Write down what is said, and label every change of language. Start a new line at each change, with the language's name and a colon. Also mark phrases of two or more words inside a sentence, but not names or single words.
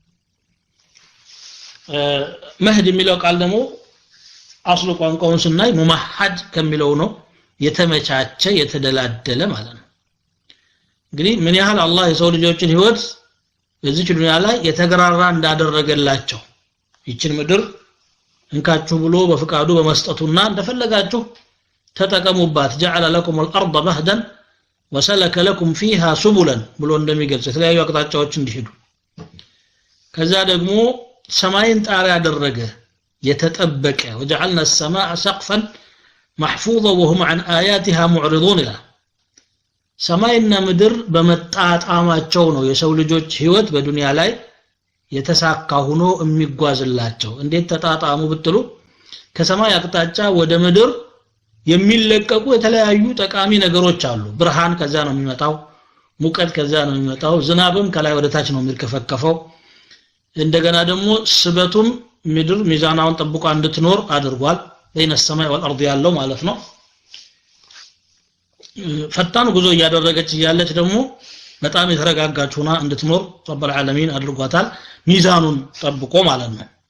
Amharic: መህድ የሚለው ቃል ደግሞ አስሉ ቋንቋውን ስናይ ሙመሐድ ከሚለው ነው የተመቻቸ የተደላደለ ማለት ነው እንግዲህ ምን ያህል አላህ የሰው ልጆችን ህይወት በዚህ ዱንያ ላይ የተገራራ እንዳደረገላቸው ይችን ምድር እንካችሁ ብሎ በፍቃዱ በመስጠቱና እንደፈለጋችሁ ተጠቀሙባት
Arabic: جعل لكم الارض مهدا وسلك لكم فيها سبلا
Amharic: ብሎ እንደሚገልጽ የተለያዩ አቅጣጫዎች እንዲሄዱ ከዛ ደግሞ ሰማይን ጣሪያ ያደረገ የተጠበቀ
Arabic: وجعلنا السماء سقفا محفوظا وهم عن آياتها معرضون لا
Amharic: ሰማይና ምድር በመጣጣማቸው ነው የሰው ልጆች ህይወት በዱንያ ላይ የተሳካ ሆኖ የሚጓዝላቸው እንዴት ተጣጣሙ ብትሉ ከሰማይ አቅጣጫ ወደ ምድር የሚለቀቁ የተለያዩ ጠቃሚ ነገሮች አሉ ብርሃን ከዛ ነው የሚመጣው ሙቀት ከዛ ነው የሚመጣው ዝናብም ከላይ ወደ ታች ነው የሚርከፈከፈው እንደገና ደግሞ ስበቱም ምድር ሚዛናውን ጠብቆ እንድትኖር አድርጓል በእነ ሰማይ ወልአርድ ያለው ማለት ነው ፈጣን ጉዞ ያደረገች ያለች ደግሞ በጣም የተረጋጋች ሆና እንድትኖር
Arabic: رب العالمين
Amharic: አድርጓታል ሚዛኑን ጠብቆ ማለት ነው